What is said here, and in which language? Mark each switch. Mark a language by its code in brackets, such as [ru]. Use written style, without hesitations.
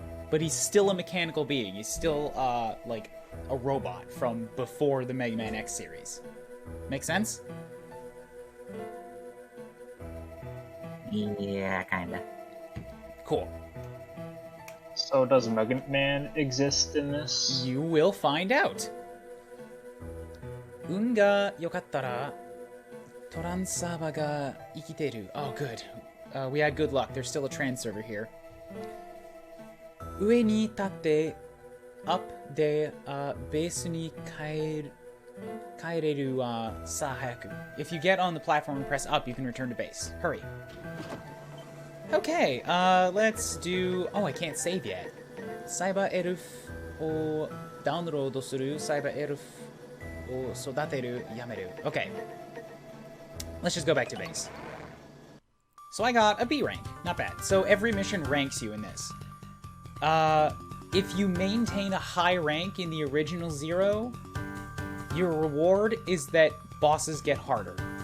[en] But he's still a mechanical being. He's still, like, a robot from before the Mega Man X series. Make sense? Yeah, kinda. Cool. So does Mega Man exist in this? You will find out. [ja] 運が良かったらトランサーバーが生きてる. [en] Oh, good. We had good luck. There's still a trans server here. [ja] 上に立って up で、ベースに帰れるさあ早く. [en] If you get on the platform and press up, you can return to base. Hurry. Okay, let's do... Oh, I can't save yet. [ja] サイバーエルフをダウンロードする。サイバーエルフを育てる。やめる。 [en] Okay. Let's just go back to base. So I got a B rank. Not bad. So every mission ranks you in this. If you maintain a high rank in the original Zero, your reward is that bosses get harder.